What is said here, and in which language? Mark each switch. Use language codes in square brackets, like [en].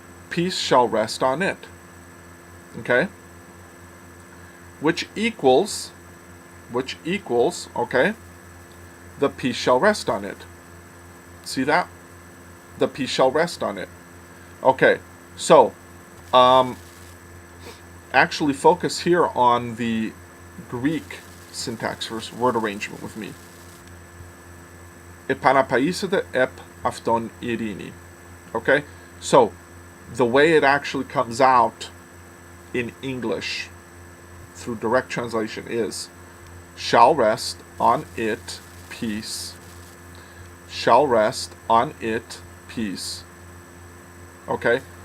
[en] Peace shall rest on it. Okay? Which equals, okay, the peace shall rest on it. See that? The P shall rest on it. Okay, so actually focus here on the Greek syntax versus word arrangement with me. [el] Επαναπαΐσετε επ αυτόν ειρήνη. [en] Okay, so the way it actually comes out in English through direct translation is shall rest on it peace. Shall rest on it peace. Okay?